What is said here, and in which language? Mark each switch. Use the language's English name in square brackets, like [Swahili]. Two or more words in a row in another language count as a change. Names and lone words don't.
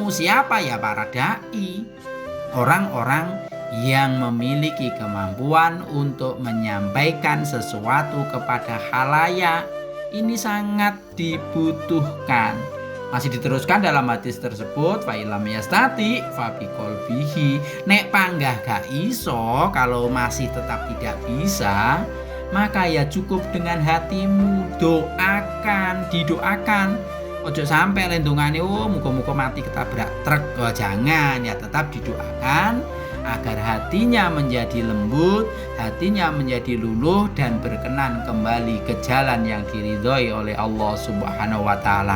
[Indonesian] Siapa ya? Para dai, orang-orang yang memiliki kemampuan untuk menyampaikan sesuatu kepada khalayak. Ini sangat dibutuhkan. Masih diteruskan dalam hadis tersebut, [Arabic] فإن لم يستطع فبقلبه. [Javanese] Nek panggah gak iso, [Indonesian] kalau masih tetap tidak bisa, maka ya cukup dengan hatimu. Doakan, didoakan. [Javanese] Ojo sampai lendungane muga-muga mati ketabrak truk. [Indonesian] Oh, jangan, ya tetap didoakan agar hatinya menjadi lembut, hatinya menjadi luluh dan berkenan kembali ke jalan yang diridhoi oleh Allah [Arabic] سبحانه وتعالى.